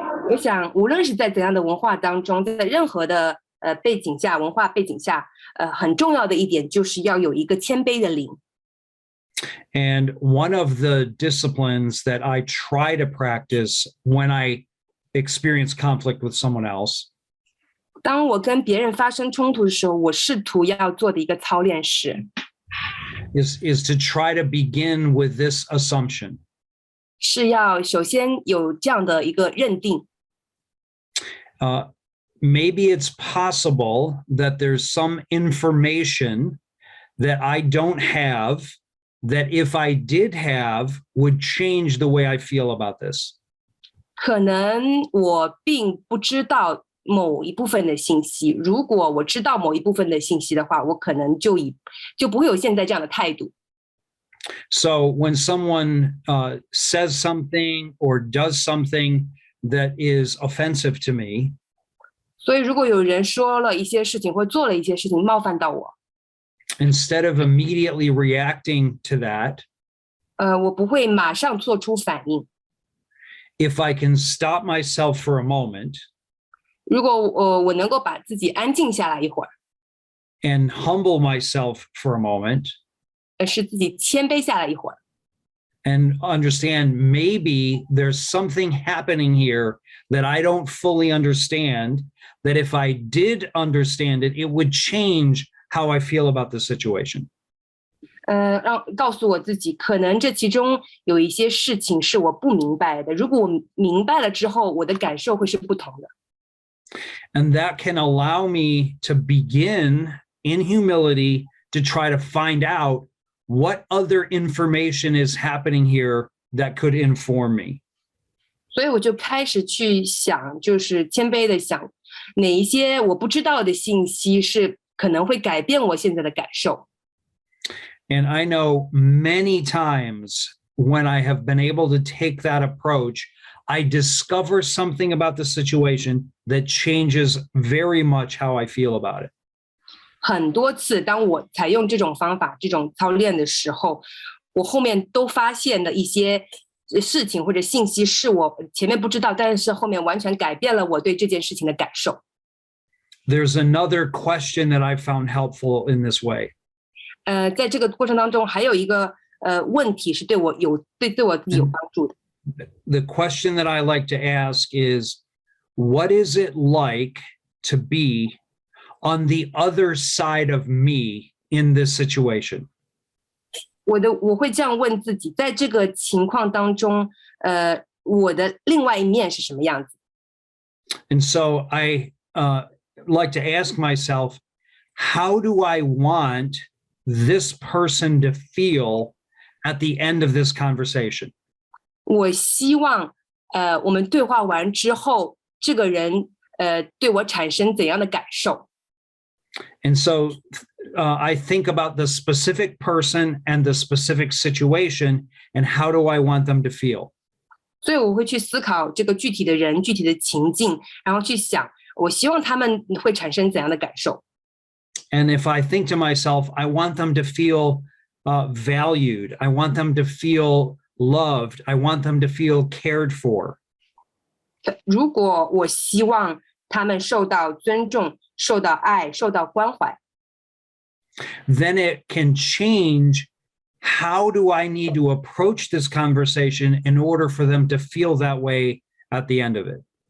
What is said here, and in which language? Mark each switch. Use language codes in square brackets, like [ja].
[zh] 我想，无论是在怎样的文化当中，在任何的背景下、文化背景下，很重要的一点就是要有一个谦卑的灵。 [en] And one of the disciplines that I try to practice when I experience conflict with someone else [zh] 当我跟别人发生冲突的时候，我试图要做的一个操练是 [en] is to try to begin with this assumption. [zh] 是要首先有这样的一个认定。 [en] Maybe it's possible that there's some information that I don't have that if I did have would change the way I feel about this. [zh] 可能我并不知道某一部分的信息，如果我知道某一部分的信息的话，我可能就不会有现在这样的态度。 [en] So when someone says something or does something that is offensive to me, [zh] 所以如果有人说了一些事情或做了一些事情冒犯到我 [en] instead of immediately reacting to that, [zh] 我不会马上做出反应。 [en] if I can stop myself for a moment [zh] 如果我能够把自己安静下来一会儿， [en] and humble myself for a moment [zh] 使自己谦卑下来一会儿， [en] and understand maybe there's something happening here that I don't fully understand, that if I did understand it, it would change how I feel about the situation. [zh] 告诉我自己，可能这其中有一些事情是我不明白的。如果我明白了之后，我的感受会是不同的。 [en] And that can allow me to begin in humility to try to find out what other information is happening here that could inform me. [zh] 所以我就开始去想，就是谦卑的想，哪一些我不知道的信息是可能会改变我现在的感受。 [en] And I know many times when I have been able to take that approach, I discover something about the situation that changes very much how I feel about it. [zh] 很多次，当我采用这种方法、这种操练的时候，我后面都发现了一些事情或者信息是我前面不知道，但是后面完全改变了我对这件事情的感受。 [en] There's another question that I found helpful in this way. [zh] 在这个过程当中，还有一个问题是对我自己有帮助的。 [en] The question that I like to ask is, what is it like to be on the other side of me in this situation? [zh] 我会这样问自己，在这个情况当中，我的另外一面是什么样子？ [en] And so I like to ask myself, how do I want this person to feel at the end of this conversation? [zh] 我希望我们对话完之后，这个人对我产生怎样的感受？ [en] And so I think about the specific person and the specific situation, and how do I want them to feel? [zh] 所以我会去思考这个具体的人、具体的情境，然后去想，我希望他们会产生怎样的感受。 [en] And if I think to myself, I want them to feel valued, I want them to feel loved, I want them to feel cared for. [zh] 如果我希望他们受到尊重、受到爱、受到关怀， [en] then it can change how do I need to approach this conversation in order for them to feel that way at the end of it.